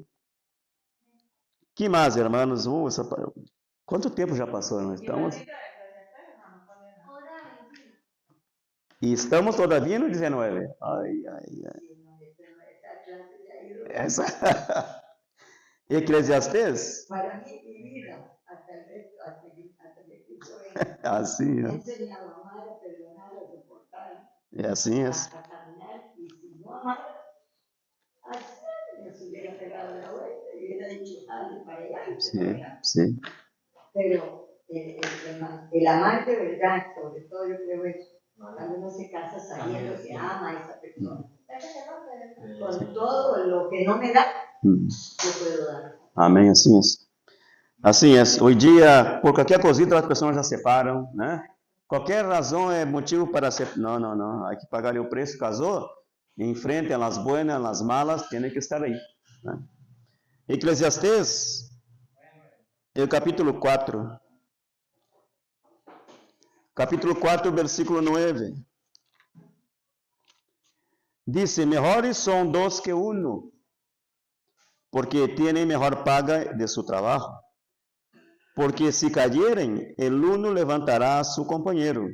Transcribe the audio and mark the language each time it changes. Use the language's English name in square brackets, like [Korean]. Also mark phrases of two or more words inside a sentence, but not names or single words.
[Portuguese] Que mais, irmãos? Quanto tempo já passou? Nós estamos... E estamos todavia no 19. Ai. Essa... Eclesiastes? [Spanish] Para mí, mi vida, hasta que Cristo venga. [Portuguese] Assim, [Spanish] Me [Portuguese] é. [Spanish] enseñado a amar, a perdonar, a soportar, [Portuguese] É assim, é. [Spanish] a caminar, y si no amara, me hubiera pegado la vuelta y hubiera dicho, dale para allá y se para. [Portuguese] Sim. [Spanish] Pero el amar de verdad, sobre todo yo creo eso, cuando uno se casa sabiendo que ama a esa persona. Con todo lo que no me da, yo puedo dar. [Portuguese] Amém, assim é. Assim é. Hoje em dia, por qualquer cosita, as pessoas já separam, né? Qualquer razão é motivo para separar. Não. Há que pagar o preço. Casou, enfrente as buenas, as malas, tem que estar aí. Né? Eclesiastes, o capítulo 4. Capítulo 4, versículo 9. [Spanish] Dice, mejores son dos que uno, porque tienen mejor paga de su trabajo. Porque si cayeren, el uno levantará a su compañero.